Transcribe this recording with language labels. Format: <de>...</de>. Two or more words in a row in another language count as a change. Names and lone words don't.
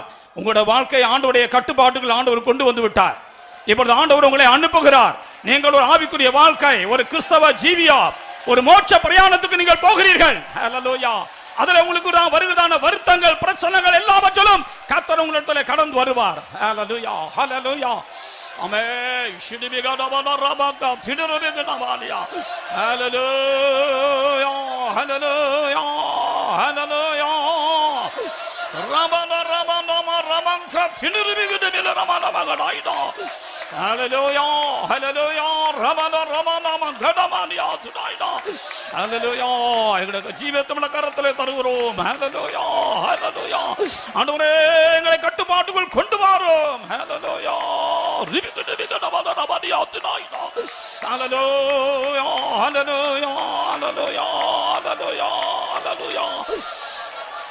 <ta>உங்களோட வாழ்க்கை ஆண்டவருடைய கட்டுப்பாட்டுகள் ஆண்டவர் கொண்டு வந்து விட்டார். இப்பொழுது ஆண்டவர் உங்களை அனுப்புகிறார். நீங்கள் ஒரு ஆவிக்குரிய வாழ்க்கை, ஒரு கிறிஸ்தவ ஜீவியா, ஒரு மோட்ச பிரயாணத்துக்கு நீங்கள் போகிறீர்கள். ஹல்லேலூயா. அதுல உங்களுக்கு தான் வருகிறதான வருத்தங்கள், பிரச்சனைகள் எல்லாவற்றிலும் கர்த்தர் உங்களிடத்தில் கடந்து வருவார். ஹல்லேலூயா, ஹல்லேலூயா. Amen. Shidibiga da bana rabaka tidirbiga da malia. Hallelujah. Hallelujah. Hallelujah. Rabana rabana ramanka tidirbiga da bila ramana magadaida. Hallelujah. Hallelujah. Rabana ramana magadamania tudaida. Hallelujah. எங்களுக்கு ஜீவத்தமிழ கரத்திலே தருகிறோம். Hallelujah. Hallelujah. ஆண்டவரே எங்களை கட்டுப்பாட்டுக்குள் கொண்டு வாரும். Hallelujah. Hallelujah, hallelujah, hallelujah, hallelujah, hallelujah.</ta>